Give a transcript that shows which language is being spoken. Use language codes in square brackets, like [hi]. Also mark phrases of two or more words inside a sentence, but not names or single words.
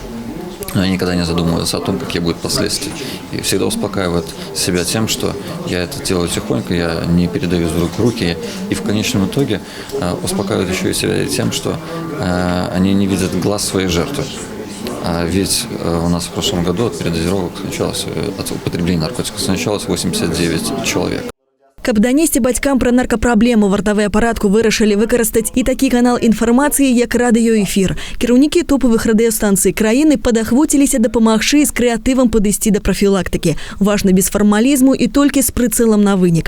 [ru] Но они никогда не задумываются о том, какие будут последствия. И всегда успокаивают себя тем, что я это делаю тихонько, я не передаю из рук в руки. И в конечном итоге успокаивают еще и себя тем, что они не видят глаз своей жертвы. Ведь у нас в прошлом году от передозировок началось, от употребления наркотиков началось 89 человек. [be] Каб данесці бацькам пра наркапраблему, вартавыя апаратку вырашылі выкарыстаць і такі канал інфармацыі, як радыёэфір. Кіраўнікі топавых радыёстанцый краіны падахвоціліся дапамагчы з крэатывам падысці да прафілактыкі. Важна без фармалізму і толькі з прыцэлам на вынік.